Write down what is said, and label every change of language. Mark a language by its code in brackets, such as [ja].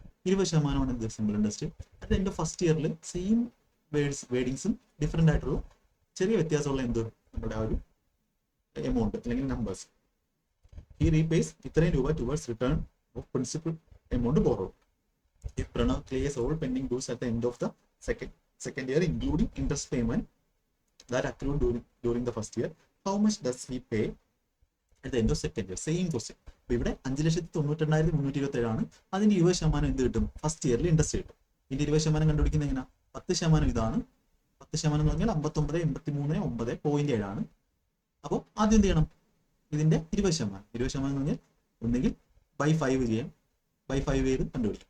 [ml] 20% എന്ത് simple interest. At end of first ഇയറിൽ same വേർഡിങ്സും different ആയിട്ടുള്ള ചെറിയ വ്യത്യാസമുള്ള എന്ത്, നമ്മുടെ ആ ഒരു എമൗണ്ട് അല്ലെങ്കിൽ നമ്പേഴ്സ്. [en] ഈ റീപേസ് [ml] ഇത്രയും രൂപ [en] Towards return of principal amount borrow. If Pranav clears all pending dues at the end of the second year, including interest payment that accrued during the first year, how much does he pay at the end of second year? Same question. [ml] അപ്പൊ ഇവിടെ 5,92,327 ആണ്. അതിന്റെ 20% എന്ത് കിട്ടും, first ഇയറിൽ interest കിട്ടും. ഇതിന്റെ 20% കണ്ടുപിടിക്കുന്നത് എങ്ങനെ, 10% ഇതാണ്. 10% എന്ന് പറഞ്ഞാൽ 59,83,9.7 ആണ്. അപ്പോൾ ആദ്യം എന്ത് ചെയ്യണം, ഇതിന്റെ 20% എന്ന് പറഞ്ഞാൽ ഒന്നെങ്കിൽ by 5 ചെയ്യാം. by 5 ചെയ്ത് കണ്ടുപിടിക്കും.